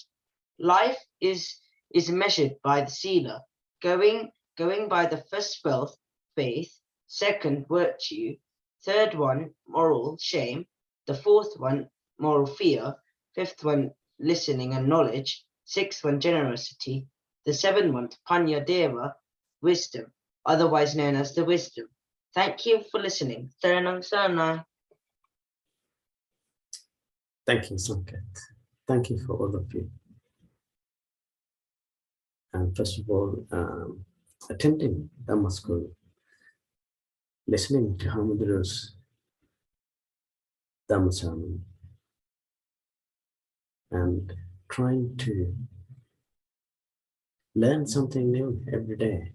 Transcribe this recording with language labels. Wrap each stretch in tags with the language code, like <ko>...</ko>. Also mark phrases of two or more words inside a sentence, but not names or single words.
<en>Life is measured by the sila, going by the first wealth, faith, second, virtue, third one, moral, shame, the fourth one, moral fear, fifth one, listening and knowledge, sixth one, generosity, the seventh one,</en> <pi>panya deva,</pi> <en>wisdom, otherwise known as the wisdom. Thank you for listening.</en> <pi>Saranam Saranai.</pi> <en>Thank you, Sanket. Thank you for all of you. And first of all, attending Dhamma school, listening to Hamuduru's Dhamma sermon, and trying to learn something new every day.</en>